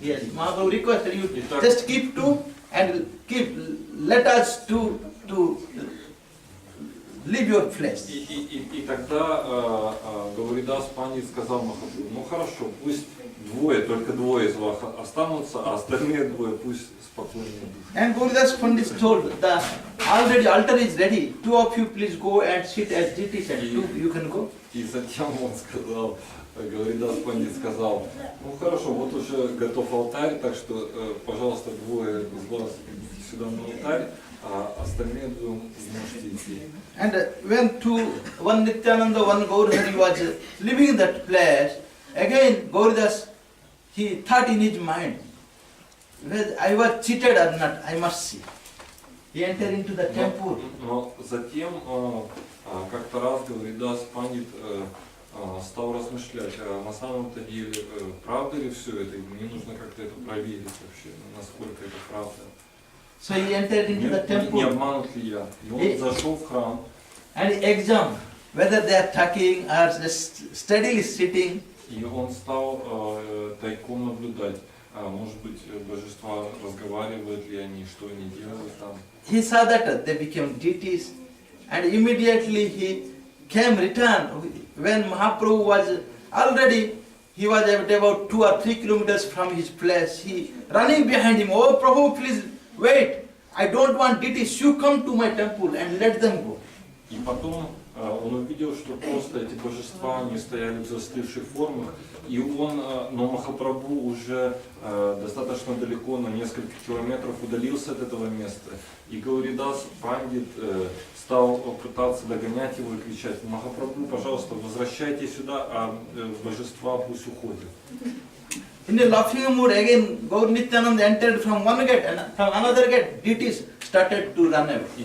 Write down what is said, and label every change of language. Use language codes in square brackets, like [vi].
[en] Yes, Mahaprabhu requested you [ru] Итак, [en] just keep 2 and let us to leave your flesh. [ru] И тогда Гауридас Пандит сказал Махапрабху, ну хорошо, пусть только двое из вас останутся, а остальные двое пусть спокойно идут. [en] And Gauridas Pandit told, the already altar is ready, 2 of you please go and sit as deities and 2 you can go. [ru] И затем он сказал, Гауридас Пандит сказал, ну хорошо, вот уже готов алтарь, так что, пожалуйста, двое из вас идите сюда на алтарь, а остальные двое можете идти. [en] And when one Nityananda, one Gaurhari was leaving that place, again Gauridas, he thought in his mind, whether I was cheated or not, I must see. He entered into the temple. [ru] Но затем как-то раз Гауридас Пандит стал размышлять, а на самом-то деле правда ли все это, и мне нужно как-то это проверить вообще, насколько это правда. [en] So he entered into the [ru] Не [en] temple [ru] обманут ли я? И он зашел в храм. [en] and he examined whether they are talking or just steadily sitting. [ru] И он стал тайком наблюдать, может быть, божества разговаривают ли они, что они делают там. [en] He saw that they became deities, and immediately he came return. When Mahaprabhu was already, he was at about 2 or 3 kilometers from his place. He running behind him. Oh Prabhu, please wait. I don't want deities. You come to my temple and let them go. [ru] И потом он увидел, что просто эти божества, они стояли в застывших формах, и он, но Махапрабху уже достаточно далеко, на несколько километров удалился от этого места. И Гауридас Пандит стал пытаться догонять его и кричать: Махапрабху, пожалуйста, возвращайтесь сюда, а божества пусть уходят. [en] In a laughing mood, again Gaur Nityananda entered from one gate and from another gate, deities started to run away.